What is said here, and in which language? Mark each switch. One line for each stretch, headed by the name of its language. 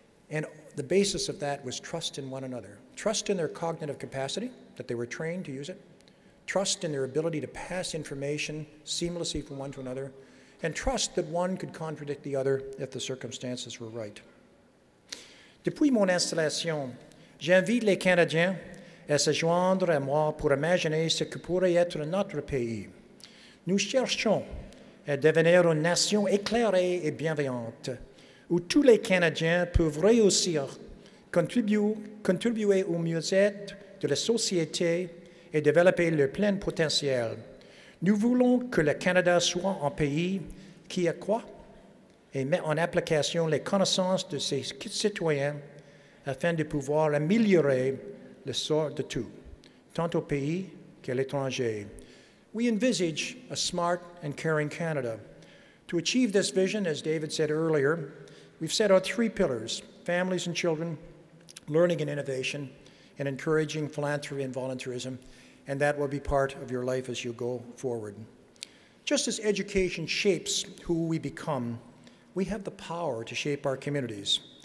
English: And the basis of that was trust in one another. Trust in their cognitive capacity, that they were trained to use it. Trust in their ability to pass information seamlessly from one to another. And trust that one could contradict the other if the circumstances were right.
French: Depuis mon installation, j'invite les Canadiens à se joindre à moi pour imaginer ce que pourrait être notre pays. Nous cherchons à devenir une nation éclairée et bienveillante, où tous les Canadiens peuvent réussir, contribuer au mieux-être de la société et développer leur plein potentiel. Nous voulons que le Canada soit un pays qui accroît et met en application les connaissances de ses citoyens afin de pouvoir améliorer le sort de tous, tant au pays qu'à l'étranger.
English: We envisage a smart and caring Canada. To achieve this vision, as David said earlier, we've set out three pillars: families and children, learning and innovation, and encouraging philanthropy and volunteerism, and that will be part of your life as you go forward. Just as education shapes who we become, we have the power to shape our communities.